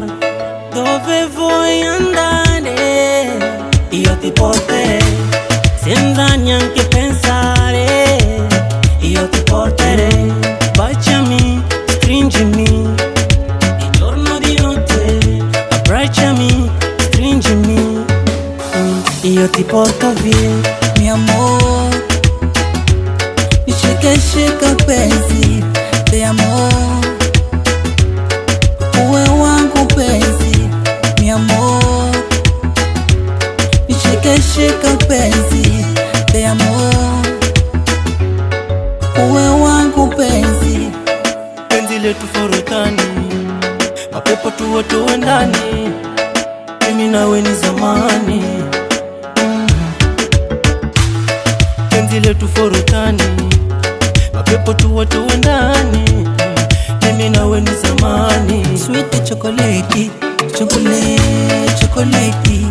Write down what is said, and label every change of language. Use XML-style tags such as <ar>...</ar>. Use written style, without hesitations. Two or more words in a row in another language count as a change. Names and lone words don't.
<it>Dove vuoi andare, io ti porterei, senza neanche pensare. Io ti porterei, baciami, stringimi, di giorno di notte, abbracciami, stringimi. Io ti porto via,</it> <es>mi amor,</es> <sw>nishike shika penzi,</sw> <es>te amor,</es> <sw>uwe wangu penzi,</sw> <es>mi amor,</es> <sw>nishike shika penzi,</sw> <es>te amor,</es> <sw>uwe wangu penzi. penzi letu furutani, mapepo tuwe tuwe ndani, mimi nawe ni zamani. Penzi letu furutani, mapepo tuwe tuwe ndani, mimi nawe ni zamani.</sw> <en>Sweet chocolate, chocolate, chocolate,</en>